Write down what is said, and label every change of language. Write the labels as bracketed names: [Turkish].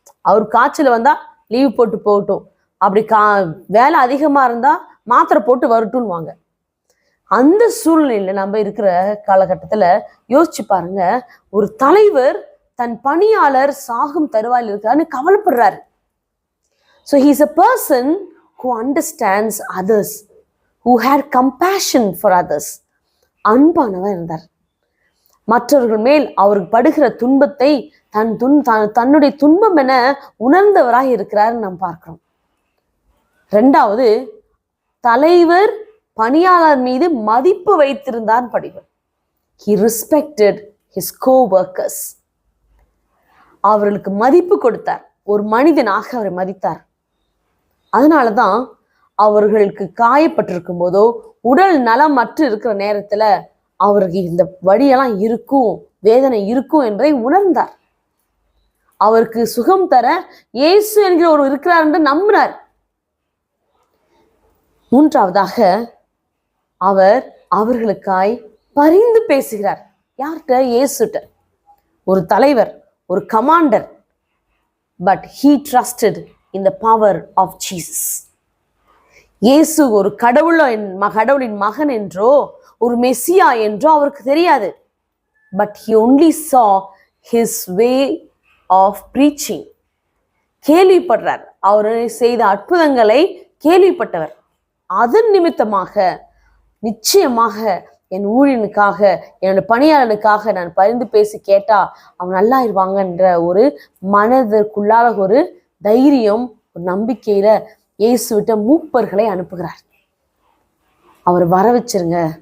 [Tamil] அவர் காய்ச்சல் வந்தா லீவ் போட்டு போகட்டும், அப்படி வேலை அதிகமா இருந்தா மாத்திரை போட்டு வரட்டும்னு வாங்க. அந்த சூழ்நிலையில நம்ம இருக்கிற காலகட்டத்துல யோசிச்சு பாருங்க, ஒரு தலைவர் தன் பணியாளர் சாகும் தருவாயில் இருக்காருன்னு கவலைப்படுறாரு. [English] So he is a person who understands others, who had compassion for others. [Tamil] அன்பானவர் இருந்தார். மற்றவர்கள் மேல் அவருக்கு படுகிற துன்பத்தை தன்னுடைய துன்பம் என உணர்ந்தவராக இருக்கிறாருன்னு நாம் பார்க்கிறோம். 2வது, தலைவர் பணியாளர் மீது மதிப்பு வைத்திருந்தார் படிவர். [English] He respected his co-workers. [Tamil] அவர்களுக்கு மதிப்பு கொடுத்தார். ஒரு மனிதனாக அவரை மதித்தார். அதனாலதான் அவர்களுக்கு காயப்பட்டிருக்கும் போதோ உடல் நலமற்று இருக்கிற நேரத்துல அவருக்கு இந்த வழியெல்லாம் இருக்கும், வேதனை இருக்கும் என்பதை உணர்ந்தார். அவருக்கு சுகம் தர இயேசு என்கிற ஒரு இருக்கிறார் என்று நம்பினார். 3வதாக அவர் அவர்களுக்காய் பரிந்து பேசுகிறார். யார்கிட்ட? இயேசுட்ட. ஒரு தலைவர், ஒரு commander, but [English] he trusted in the power of Jesus. [Tamil] இயேசு ஒரு கடவுளின் மகன் என்றோ ஒரு மெசியா என்றோ அவருக்கு தெரியாது. [English] But he only saw his way of preaching. [Tamil] கேள்விப்படுறார். அவர் செய்த அற்புதங்களை கேள்விப்பட்டவர். அதன் நிமித்தமாக நிச்சயமாக என் ஊழியனுக்காக, என்னோட பணியாளனுக்காக நான் பரிந்து பேசி கேட்டா அவன் நல்லா இருவாங்கன்ற ஒரு மனதிற்குள்ளாக ஒரு தைரியம், ஒரு நம்பிக்கையில இயேசுவிட்ட மூப்பர்களை அனுப்புகிறார். அவர் வர வச்சிருங்க.